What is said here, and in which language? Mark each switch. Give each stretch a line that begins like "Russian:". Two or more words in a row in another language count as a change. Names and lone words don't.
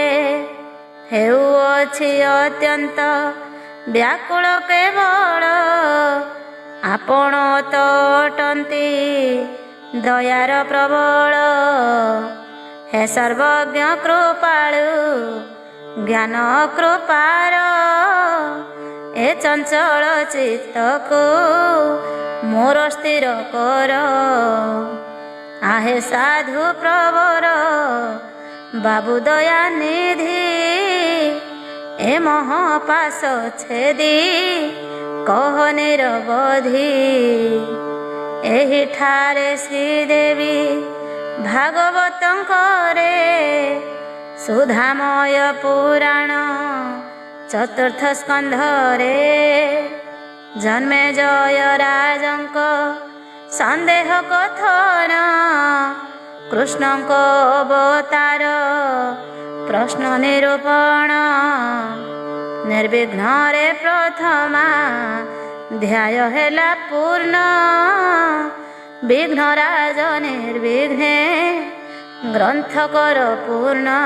Odia: ହେଉଅଛି ଅତ୍ୟନ୍ତ ବ୍ୟାକୁଳ କେବଳ ଆପଣ ତ ଅଟନ୍ତି ଦୟାର ପ୍ରବଳ। ହେ ସର୍ବଜ୍ଞ କୃପାଳୁ ଜ୍ଞାନ କୃପାର ଏ ଚଞ୍ଚଳ ଚିତ୍ତକୁ ମୋର ସ୍ଥିର କର। ଆହେ ସାଧୁ ପ୍ରବର ବାବୁ ଦୟା ନିଧି ଏ ମହାପାଶ ଛେଦୀ କହ ନିରବଧି। ଏହି ଠାରେ ଶ୍ରୀଦେବୀ ଭାଗବତଙ୍କରେ ସୁଧାମୟ ପୁରାଣ ଚତୁର୍ଥ ସ୍କନ୍ଧରେ ଜନ୍ମେ ଜୟ ରାଜଙ୍କ ସନ୍ଦେହ କଥନ କୃଷ୍ଣଙ୍କ ଅବତାର ପ୍ରଶ୍ନ ନିରୂପଣ ନିର୍ବିଘ୍ନ ରେ ପ୍ରଥମା ଧ୍ୟାୟ ହେଲା ପୂର୍ଣ୍ଣ ବିଘ୍ନରାଜ ନିର୍ବିଘ୍ନେ ଗ୍ରନ୍ଥ କର ପୂର୍ଣ୍ଣ।